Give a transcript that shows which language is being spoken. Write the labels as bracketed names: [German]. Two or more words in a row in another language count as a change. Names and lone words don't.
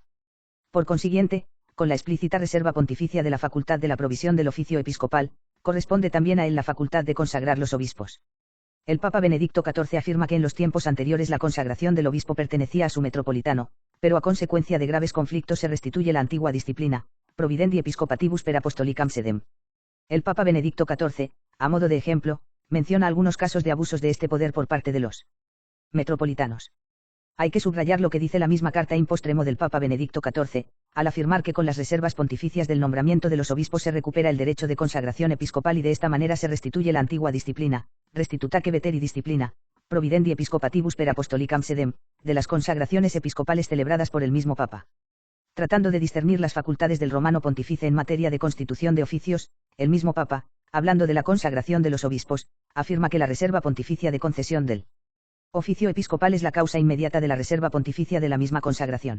[Spanish] Por consiguiente, con la explícita reserva pontificia de la facultad de la provisión del oficio episcopal, corresponde también a él la facultad de consagrar los obispos. El Papa Benedicto XIV afirma que en los tiempos anteriores la consagración del obispo pertenecía a su metropolitano, pero a consecuencia de graves conflictos se restituye la antigua disciplina, [Latin] providendi episcopatibus per apostolicam sedem. [Spanish] El Papa Benedicto XIV, a modo de ejemplo, menciona algunos casos de abusos de este poder por parte de los metropolitanos. Hay que subrayar lo que dice la misma carta [Latin] in postremo [Spanish] del Papa Benedicto XIV, al afirmar que con las reservas pontificias del nombramiento de los obispos se recupera el derecho de consagración episcopal y de esta manera se restituye la antigua disciplina, [Latin] restitutaque veteri disciplina, providendi episcopatibus per apostolicam sedem, [Spanish] de las consagraciones episcopales celebradas por el mismo Papa. Tratando de discernir las facultades del romano pontífice en materia de constitución de oficios, el mismo Papa, hablando de la consagración de los obispos, afirma que la reserva pontificia de concesión del oficio episcopal es la causa inmediata de la reserva pontificia de la misma consagración.